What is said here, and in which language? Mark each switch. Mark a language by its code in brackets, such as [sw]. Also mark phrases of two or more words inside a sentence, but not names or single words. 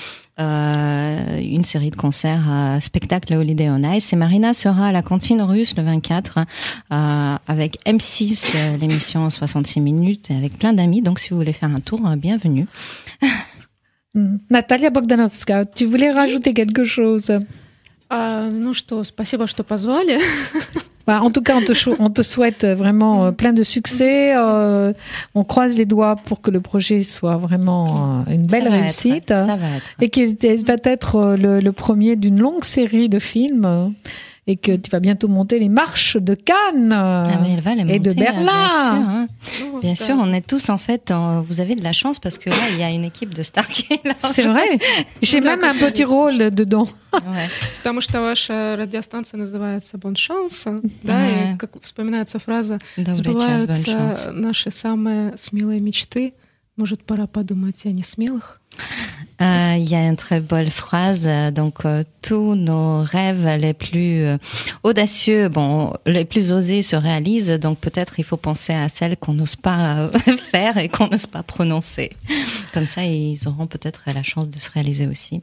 [fr] Une série de concerts, spectacles Holiday on Ice. Et Marina sera à la cantine russe le 24 avec M6, l'émission 66 minutes, et avec plein d'amis. Donc, si vous voulez faire un tour, bienvenue. Natalia Bogdanovska, tu voulais rajouter quelque chose? [ru] Ну что, спасибо, что позвали. [fr] En tout cas, on te souhaite vraiment plein de succès. On croise les doigts pour que le projet soit vraiment une belle réussite. Ça va être. Et qu'il va être le premier d'une longue série de films. Et que tu vas bientôt monter les marches de Cannes et de Berlin. Bien sûr, on est tous en fait. Vous avez de la chance parce que là, il y a une équipe de stars qui est là. C'est vrai. J'ai même un petit rôle dedans. [ru] Потому что ваша радиостанция называется «Bon chance», да, и как вспоминается фраза «Сбываются наши самые смелые мечты». Может, пора подумать о несмелых? [fr] Il y a une très belle phrase. Donc, tous nos rêves les plus audacieux, les plus osés se réalisent. Donc, peut-être il faut penser à celles qu'on n'ose pas faire et qu'on n'ose pas prononcer. Comme ça, ils auront peut-être la chance de se réaliser aussi.